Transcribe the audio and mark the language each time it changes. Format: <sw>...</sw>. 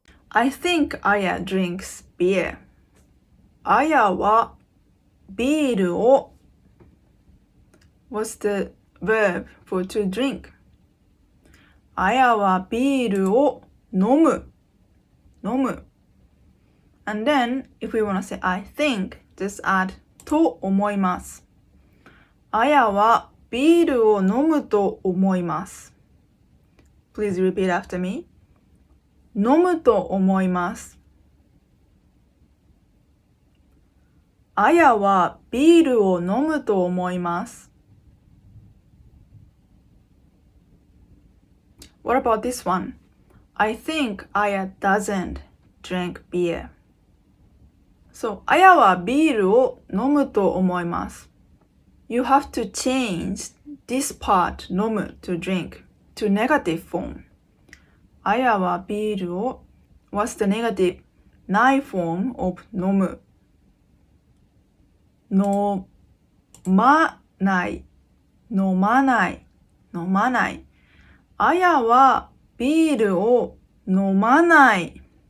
<en>I think Aya drinks beer.</en> <ja>Aya はビールを</ja> <en>What's the verb for to drink?</en> <ja>Aya はビールを飲む。飲む。</ja> <en>And then, if we want to say I think, just add</en> <ja>と思います。 Aya はビールを飲むと思います。</ja> <en>Please repeat after me.</en> <ja>飲むと思います。 Aya はビールを飲むと思います。</ja> <en>What about this one? I think Aya doesn't drink beer.</en> <ja>So, Aya はビールを飲むと思います。</ja> <en>You have to change this part 飲む to drink to negative form.</en> <ja>Aya はビールを</ja> <en>What's the negative ない form of</en> <ja>飲む飲まない飲まない飲まないAya はビールを飲まない</ja>